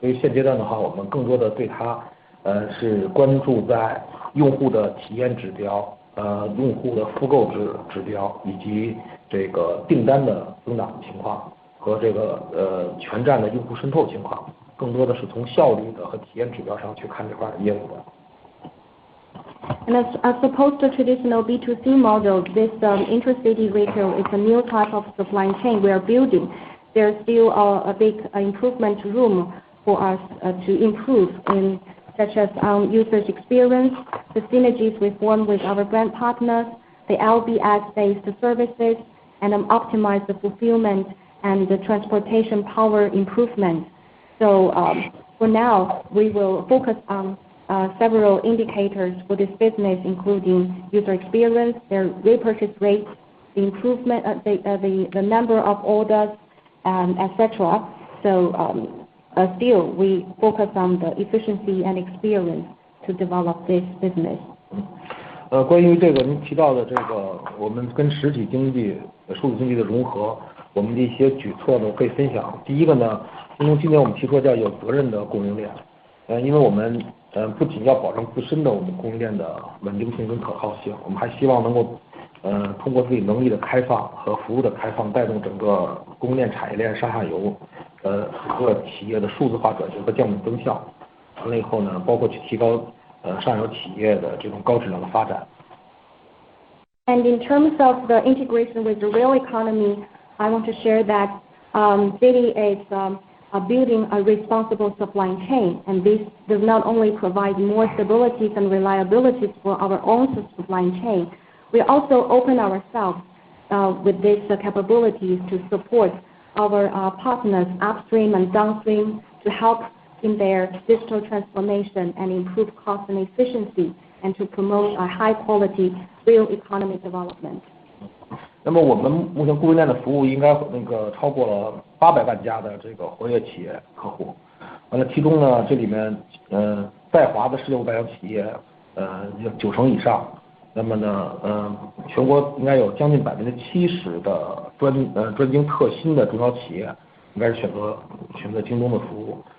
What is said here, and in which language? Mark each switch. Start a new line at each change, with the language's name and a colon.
Chinese: 所以现阶段的话，我们更多的对它是关注在用户的体验指标、用户的复购指标以及这个订单的增长情况和这个全站的用户渗透情况，更多的是从效率的和体验指标上去看这块业务的。
English: And as opposed to traditional B2C model, this intracity retail is a new type of supply chain we are building. There's still a big improvement room for us to improve in such as users' experience, the synergies we form with our brand partners, the LBS-based services, and optimize the fulfillment and the transportation power improvement. So for now, we will focus on several indicators for this business, including user experience, their repurchase rate, the improvement, the number of orders, etc. So still, we focus on the efficiency and experience to develop this business.
Chinese: 关于这个您提到的这个我们跟实体经济、数字经济的融合，我们的一些举措呢，我可以分享。第一个呢，今年我们提出叫有责任的供应链，因为我们不仅要保证自身的我们供应链的稳定性跟可靠性，我们还希望能够通过自己能力的开放和服务的开放，带动整个供应链产业链上下游各个企业的数字化转型和降本增效。完了以后呢，包括去提高上游企业的这种高质量的发展。
English: And in terms of the integration with the real economy, I want to share that JD is building a responsible supply chain, and this does not only provide more stabilities and reliabilities for our own supply chain, we also open ourselves with these capabilities to support our partners upstream and downstream to help in their digital transformation and improve cost and efficiency, and to promote a high quality real economy development.
Chinese: 那么我们目前供应链的服务应该超过了800万家的这个活跃企业客户。完了，其中呢，这里面在华的世界500强企业有90%以上。那么呢，全国应该有将近70%的专精特新的中小企业应该是选择京东的服务。